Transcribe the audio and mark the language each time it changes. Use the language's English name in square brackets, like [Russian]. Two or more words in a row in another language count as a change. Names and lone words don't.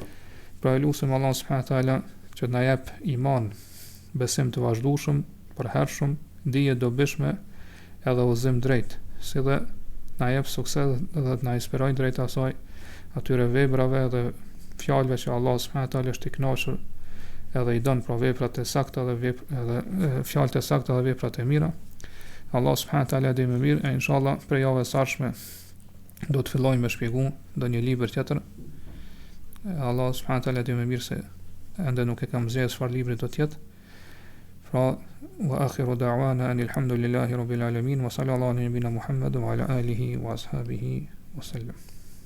[Albanian] Pra e lutem Allah [Arabic] سبحانه وتعالى [Albanian] që të na jap iman, besim të vazhdueshëm, përhershëm, dije dobishme edhe udhëzim drejt, si dhe na jep sukses dhe të na inspirojë drejt asaj atyre veprave dhe fjalëve që Allah [Arabic] سبحانه وتعالى [Albanian] është i kënaqur edhe i don për veprat e sakta dhe fjalët e sakta dhe veprat e mira. Allah [Arabic] سبحانه وتعالى [Albanian] dhe më mirë, e inshallah për javën e ardhshme do të fillojmë me shpjegim ndonjë libër tjetër. Allah [Arabic] سبحانه وتعالى [Albanian] dhe më mirë se ende nuk e kam zgjedhur çfarë libri do të jetë. Pra, [Arabic] وآخر دعوانا أن الحمد لله رب العالمين وصلى الله على نبينا محمد وعلى آله وأصحابه وسلم.